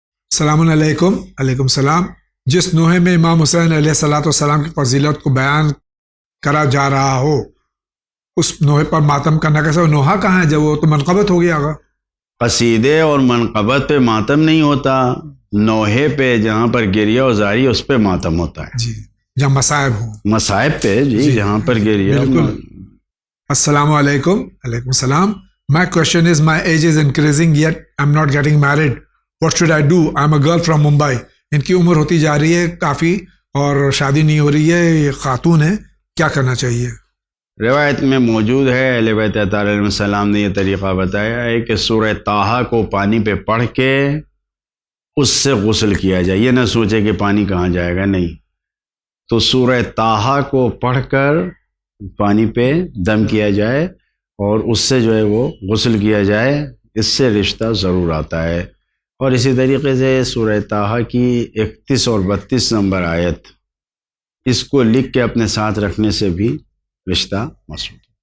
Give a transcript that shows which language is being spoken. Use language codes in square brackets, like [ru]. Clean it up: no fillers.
[ur] السلام علیکم۔ علیکم السلام۔ جس نوحے میں امام حسین علیہ الصلوۃ والسلام کی فضیلت کو بیان کرا جا رہا ہو، اس نوحے پر ماتم کرنا کیسا؟ نوحہ کہاں ہے؟ جب وہ تو منقبت ہو گیا ہوگا۔ قصیدے اور منقبت پہ ماتم نہیں ہوتا، نوحے پہ جہاں پر گریہ و زاری اس پہ ماتم ہوتا ہے۔ جی، جہاں مصائب ہوں، مصائب پہ جی جہاں پر گریہ۔ بالکل۔ السلام علیکم۔ علیکم السلام۔ [en] My question is, my age is increasing yet I'm not getting married. What should I do? I'm a girl from Mumbai. [ur] ان کی عمر ہوتی جا رہی ہے کافی اور شادی نہیں ہو رہی ہے، یہ خاتون ہے، کیا کرنا چاہیے؟ روایت میں موجود ہے، اہل بیت اطہار علیہ السلام نے یہ طریقہ بتایا ہے کہ سورہ طٰہٰ کو پانی پہ پڑھ کے اس سے غسل کیا جائے۔ یہ نہ سوچے کہ پانی کہاں جائے گا، نہیں، تو سورہ طٰہٰ کو پڑھ کر پانی پہ دم کیا جائے اور اس سے جو ہے وہ غسل کیا جائے، اس سے رشتہ ضرور آتا ہے۔ اور اسی طریقے سے سورہ طٰہٰ کی 31 اور 32 نمبر آیت، اس کو لکھ کے اپنے ساتھ رکھنے سے بھی رشتہ مسعود۔